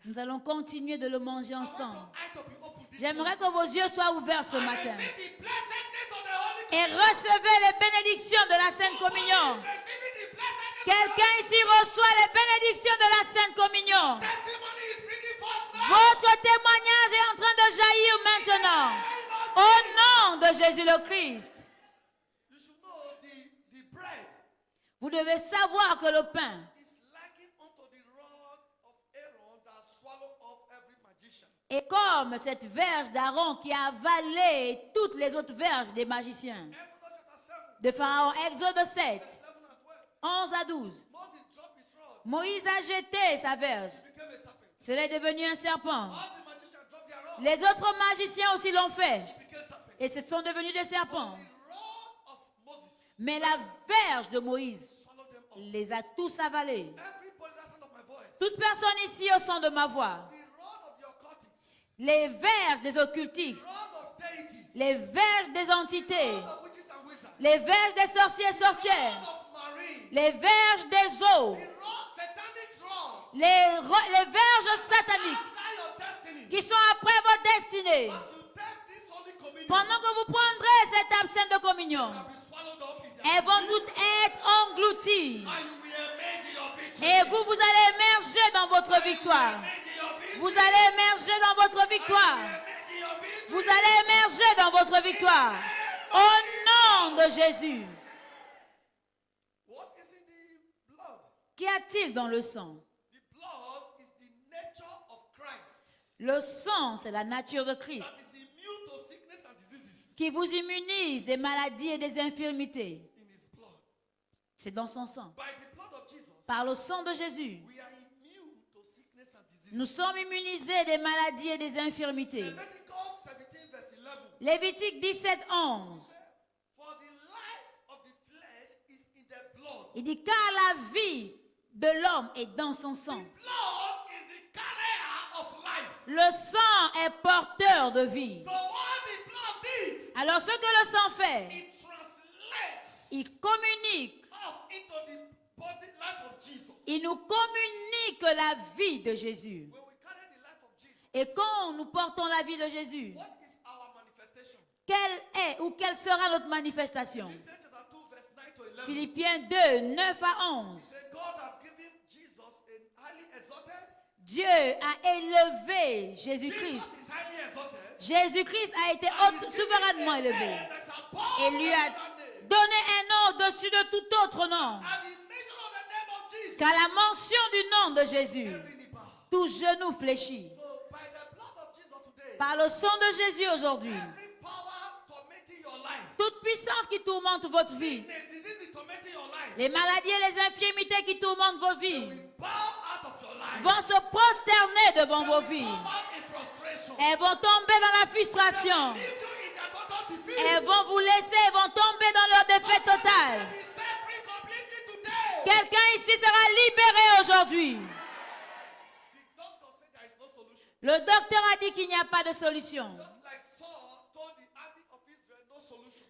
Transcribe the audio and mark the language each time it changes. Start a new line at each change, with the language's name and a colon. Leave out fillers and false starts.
French: Nous allons continuer de le manger
English: I want
French: ensemble.
English: your eye to be open this
French: J'aimerais
English: morning.
French: que vos yeux soient ouverts ce
English: And
French: matin.
English: receive the blessedness of the Holy
French: Et
English: Communion.
French: recevez les bénédictions de la Sainte Communion.
English: Receiving the blessedness of
French: Quelqu'un ici reçoit les bénédictions de la Sainte Communion.
English: the testimony is bringing forth now.
French: Votre témoignage est en train de jaillir maintenant. Au nom de Jésus le Christ.
English: You should know the bread
French: Vous devez savoir que le pain
English: is likened unto the rod of Aaron that swallowed up every magician.
French: est comme cette verge d'Aaron qui a avalé toutes les autres verges des magiciens.
English: Exodus chapter 7,
French: De Pharaon, Exode 7,
English: 11 and 12.
French: 11 à 12.
English: Moses dropped his rod.
French: Moïse a jeté sa verge.
English: It became a serpent.
French: Cela est devenu un serpent.
English: All the magicians dropped their rod.
French: Les autres magiciens aussi l'ont fait.
English: It became serpent.
French: Et ce sont devenus des serpents.
English: The rod of Moses
French: Mais la verge de Moïse
English: swallowed them up.
French: les a tous avalés.
English: Everybody that's sound of my voice.
French: Toute personne ici au son de ma voix,
English: The rod of the occultists.
French: les verges des occultistes,
English: Rod of deities.
French: les verges des entités,
English: Rod of witches and wizards.
French: les verges des sorciers et sorcières,
English: Rod of marine.
French: les verges des eaux,
English: The rod, satanic rods.
French: les verges sataniques
English: After your destiny.
French: qui sont après votre destinée.
English: As you take this Holy Communion,
French: Pendant que vous prendrez cette absinthe de communion,
English: shall be swallowed up in their
French: elles vont toutes être englouties.
English: and you will emerge in your victory.
French: Et vous, vous allez émerger dans votre victoire.
English: Emerge in your victory.
French: Vous allez émerger dans votre victoire.
English: Emerge in your victory.
French: Vous allez émerger dans votre victoire. Au nom de Jésus.
English: What is in the blood?
French: Qu'y a-t-il dans le sang?
English: The blood is the nature of Christ
French: Le sang, c'est la nature de Christ
English: that is immune to sickness and diseases
French: qui vous immunise des maladies et des infirmités.
English: in his blood.
French: C'est dans son sang.
English: By the blood of Jesus,
French: Par le sang de Jésus,
English: we are immune to sickness and diseases.
French: nous sommes immunisés des maladies et des infirmités.
English: Leviticus 17 verse 11.
French: Lévitique 17, 11.
English: For the life of the flesh is in the blood.
French: Il dit, car la vie de l'homme est dans son sang.
English: Blood is the carrier of life.
French: Le sang est porteur de vie.
English: So what the blood did,
French: Alors ce que le sang fait,
English: it translates
French: il communique,
English: us into the body life of Jesus.
French: il nous communique la vie de Jésus.
English: When we carry the life of Jesus,
French: Et quand nous portons la vie de Jésus,
English: what is our manifestation?
French: quelle est ou quelle sera notre manifestation?
English: Philippians chapter 2 verse 9 to 11.
French: Philippiens 2, 9 à 11.
English: Say, God have given Jesus a highly exalted.
French: Dieu a élevé
English: Jesus
French: Jésus-Christ.
English: is highly exalted.
French: Jésus-Christ a été souverainement élevé
English: That's above
French: et lui a
English: every other name.
French: donné un nom au-dessus de tout autre nom.
English: At the mention of the name of Jesus,
French: Qu'à la mention du nom de Jésus,
English: every knee bow.
French: tout genou fléchit.
English: So by the blood of Jesus today,
French: Par le sang de Jésus aujourd'hui,
English: every power tormenting your life,
French: toute puissance qui tourmente votre vie,
English: sickness, disease tormenting your life,
French: les maladies et les infirmités qui tourmentent vos vies,
English: will bow out of your life.
French: vont se prosterner devant vos
English: They will
French: vies.
English: come out in frustration.
French: Elles vont tomber dans la frustration.
English: Leave you in their total defeat.
French: Elles vont vous laisser, elles vont tomber dans leur défaite totale.
English: Be set free completely today.
French: Quelqu'un ici sera libéré aujourd'hui.
English: The doctor said there is no solution.
French: Le docteur a dit qu'il n'y a pas de solution.
English: Just like Saul told the army of Israel, no solution.